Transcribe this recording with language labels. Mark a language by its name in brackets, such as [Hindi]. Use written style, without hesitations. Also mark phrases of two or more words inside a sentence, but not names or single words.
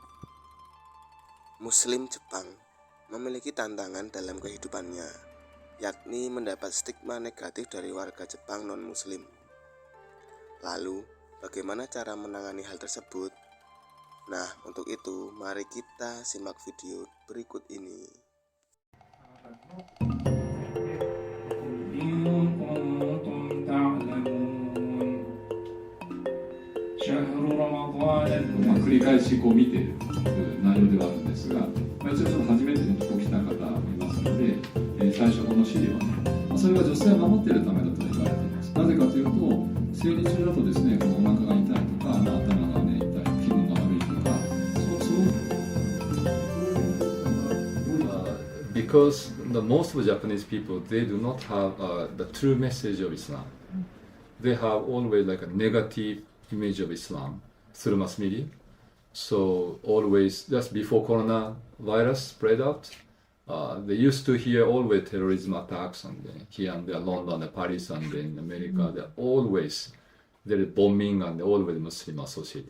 [Indonesian] Muslim Jepang memiliki tantangan dalam kehidupannya, yakni mendapat stigma negatif dari warga Jepang non-muslim. Lalu, bagaimana cara menangani hal tersebut? Nah, untuk itu, mari kita simak video berikut ini. [Arabic] إن كنتم تعلمون شهر رمضان [Japanese] 繰り返し見ている内容ではあるんですが、一応ちょっと初めて来た方もいますので、最初この資料それは女性を守っているためだと言われています。なぜかというと、生理中だとですね、お腹が痛いとか、頭が痛い、気分が悪いとか、 [English] Because most of Japanese people, they do not have the true message of Islam. They have always like a negative image of Islam through mass media. So always, just before coronavirus spread out, they used to hear always terrorism attacks and here and there, London, and Paris, and in America, they're always there is bombing and always Muslim associated.